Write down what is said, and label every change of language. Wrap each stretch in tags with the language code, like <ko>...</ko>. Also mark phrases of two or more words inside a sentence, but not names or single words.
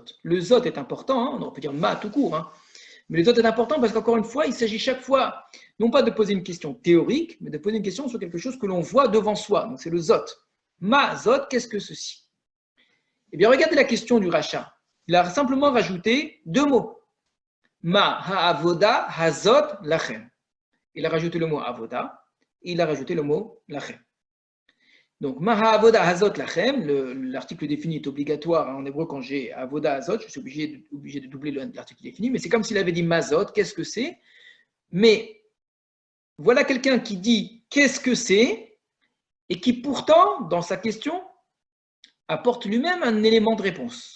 <fr>Le Zot est important, hein, on peut dire Ma tout court, hein. Mais le Zot est important parce qu'encore une fois, il s'agit chaque fois, non pas de poser une question théorique, mais de poser une question sur quelque chose que l'on voit devant soi. Donc c'est le Zot.</fr> <he>מה זאת,</he> <fr>qu'est-ce que ceci? Eh bien, regardez la question du rachat. Il a simplement rajouté 2 mots.</fr> <he>מה העבודה הזאת לכם.</he> <fr>Il a rajouté le mot avoda et il a rajouté le mot lachem. Donc,</fr> <he>מה העבודה הזאת לכם,</he> <fr>l'article défini est obligatoire en hébreu quand j'ai</fr> <he>עבודה הזאת,</he> <fr>je suis obligé de doubler l'article défini, mais c'est comme s'il avait dit mazot, qu'est-ce que c'est? Mais voilà quelqu'un qui dit qu'est-ce que c'est et qui pourtant, dans sa question, apporte lui-même un élément de réponse.</fr>